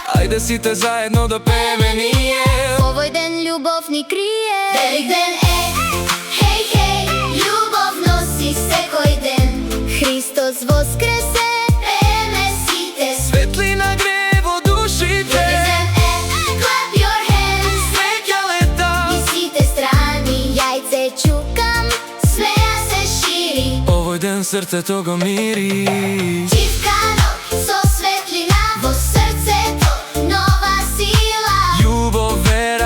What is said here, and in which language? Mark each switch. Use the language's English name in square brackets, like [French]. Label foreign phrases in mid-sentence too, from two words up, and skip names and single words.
[Macedonian] Ајде сите заедно да пееме ние. Овој ден љубов ни крие. Велик ден е, хеј, хеј, љубов носи секој ден. Христос воскресе, пееме сите. Светлина гре во душите. Велик ден е, [English] clap your hands. [Macedonian] Среќа лета, И сите страни, јајце чукам, смеја се шири. овој ден срцето го мири. Чивкано со светлина, во срцето нова сила. Љубов, вера,